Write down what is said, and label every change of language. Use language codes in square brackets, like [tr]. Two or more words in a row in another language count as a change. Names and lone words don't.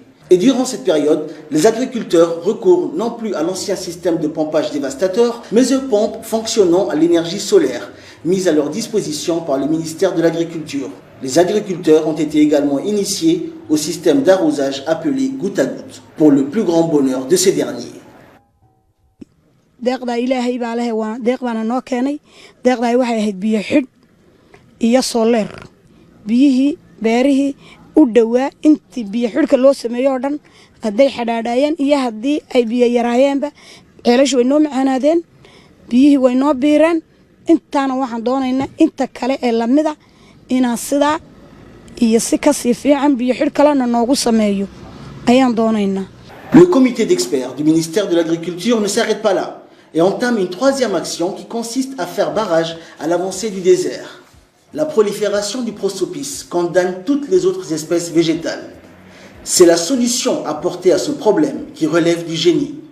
[fr] Et durant cette période, les agriculteurs recourent non plus à l'ancien système de pompage dévastateur, mais aux pompes fonctionnant à l'énergie solaire, mise à leur disposition par le ministère de l'Agriculture. Les agriculteurs ont été également initiés au système d'arrosage appelé goutte à goutte, pour le plus grand bonheur de ces derniers. [so] beerihii u dhawaa intii biyo xidhka loo sameeyo oo dhan hadday xadhaadhaayeen iyo haddii ay biyo yaraayeenba ceelashu way noo macaanaadeen biyihii way noo biireen intaana waxaan doonaynaa inta kale ee lamida inaan sidaa iyo si kasii fiican biyo xidh kalena noogu sameeyo ayaan doonaynaa. [fr] Le comité d'experts du ministère de l'Agriculture ne s'arrête pas là et entame une 3e action qui consiste à faire barrage à l'avancée du désert. La prolifération du prosopis condamne toutes les autres espèces végétales. C'est la solution apportée à ce problème qui relève du génie.